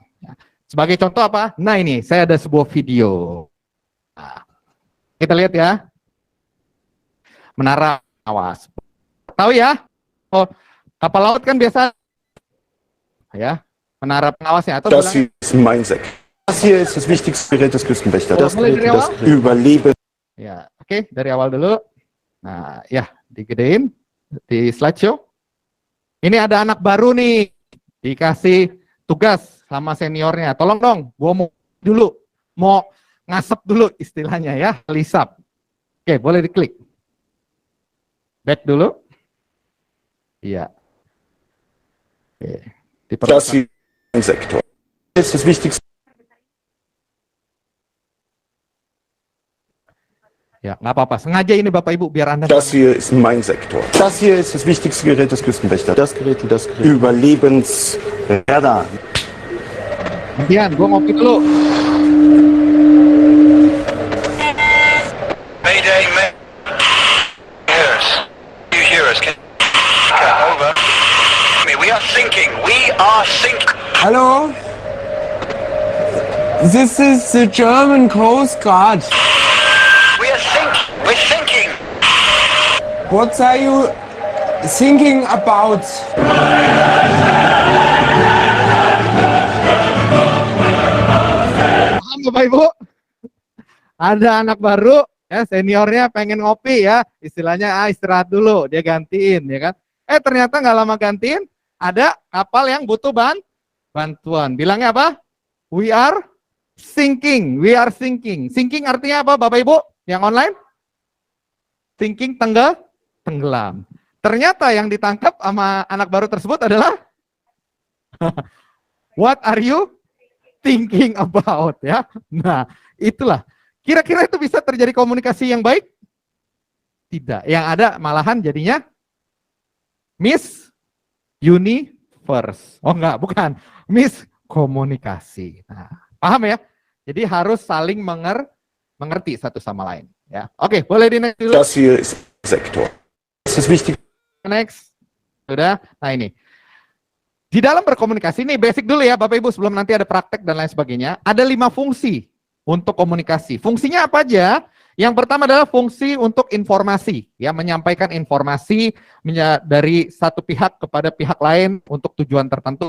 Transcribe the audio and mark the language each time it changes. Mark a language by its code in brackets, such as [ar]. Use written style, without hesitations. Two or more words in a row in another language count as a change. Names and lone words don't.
[id] Ya. Sebagai contoh apa? Nah ini, saya ada sebuah video. Nah, kita lihat ya. Menara pengawas. Tahu ya? Oh, kapal laut kan biasa ya, menara pengawasnya atau [de] Das ist mein Sektor. Das hier ist das wichtigste Gerät des Küstenwächters. Das Gerät, das Überleben. [id] Ya, oke, dari awal dulu. Nah, ya, digedein di slideshow. Ini ada anak baru nih, dikasih tugas sama seniornya. Tolong dong, gua mau ngasep dulu istilahnya ya, lisap. Oke, boleh diklik. Back dulu. Iya. Oke. [de] Das ist mein Sektor. Das ist das wichtigste. [id] Ya, nggak apa-apa. Sengaja ini Bapak Ibu biar Anda. [de] Das hier ist mein Sektor. Das hier ist das wichtigste Gerät des Küstenwächters. Das Gerät. Überlebensradar. [id] Kemudian, gua ngopi dulu. [en] Mayday, you hear us? Over. We are sinking. Halo. This is the German Coast Guard. We're thinking. What are you thinking about? [id] Paham Bapak Ibu? Ada anak baru, ya seniornya pengen ngopi ya, istilahnya istirahat dulu, dia gantiin ya kan. Ternyata nggak lama gantiin, ada kapal yang butuh bantuan. Bilangnya apa? [en] We are sinking, we are sinking. [id] Sinking artinya apa Bapak Ibu yang online? Sinking tenggelam. Ternyata yang ditangkap sama anak baru tersebut adalah [en] what are you thinking about [id] ya. Nah, itulah. Kira-kira itu bisa terjadi komunikasi yang baik? Tidak. Yang ada malahan jadinya Miss Universe. Oh enggak, bukan. Miss Komunikasi. Nah, paham ya? Jadi harus saling mengerti satu sama lain. Ya, oke, boleh di next dulu. [de] Das hier ist Sektor. Das ist wichtig. [id] Next. Sudah. Nah ini. Di dalam berkomunikasi, ini basic dulu ya Bapak Ibu sebelum nanti ada praktek dan lain sebagainya. Ada 5 fungsi untuk komunikasi. Fungsinya apa aja? Yang pertama adalah fungsi untuk informasi, ya menyampaikan informasi dari satu pihak kepada pihak lain untuk tujuan tertentu.